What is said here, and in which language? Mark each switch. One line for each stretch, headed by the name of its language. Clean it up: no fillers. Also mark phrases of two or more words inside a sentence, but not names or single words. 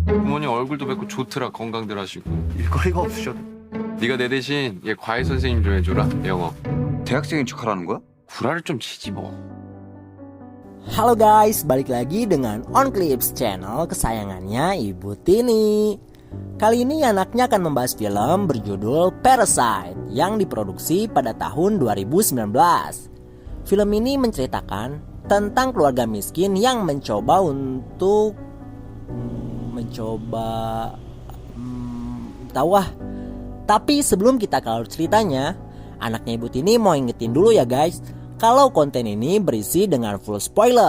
Korean: 부모님 얼굴도 뵙고 좋더라. 건강들 하시고. 일거리가 없으셔도. 네가 내 대신 얘 과외 선생님 좀 해줘라. 영어. 대학생인 척하라는 거야? 구라를 좀 치지 뭐.
Indonesian: Halo guys, balik lagi dengan On Clips channel kesayangannya Ibu Tini. Kali ini anaknya akan membahas film berjudul Parasite yang diproduksi pada tahun 2019. Film ini menceritakan tentang keluarga miskin yang mencoba untuk Tapi sebelum kita ke alur ceritanya, anaknya Ibu Tini mau ingetin dulu ya guys, kalau konten ini berisi dengan
English: full spoiler.